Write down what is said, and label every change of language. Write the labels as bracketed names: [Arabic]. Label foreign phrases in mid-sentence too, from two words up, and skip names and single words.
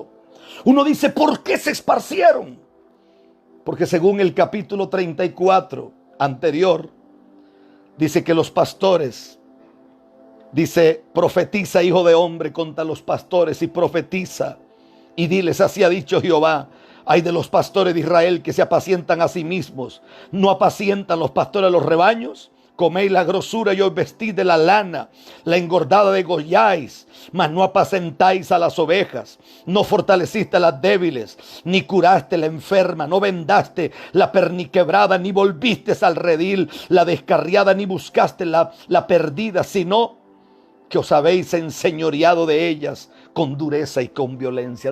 [Spanish] Uno dice, ¿por qué se esparcieron? Porque según el capítulo 34 anterior, dice que los pastores, dice, profetiza, hijo de hombre, contra los pastores y profetiza. Y diles, así ha dicho Jehová, ay de los pastores de Israel que se apacientan a sí mismos. ¿No apacientan los pastores los rebaños? Coméis la grosura y os vestís de la lana, la engordada degolláis, mas no apacentáis a las ovejas. No fortaleciste a las débiles, ni curaste la enferma, no vendaste la perniquebrada, ni volviste al redil la descarriada, ni buscaste la perdida, sino que os habéis enseñoreado de ellas con dureza y con violencia.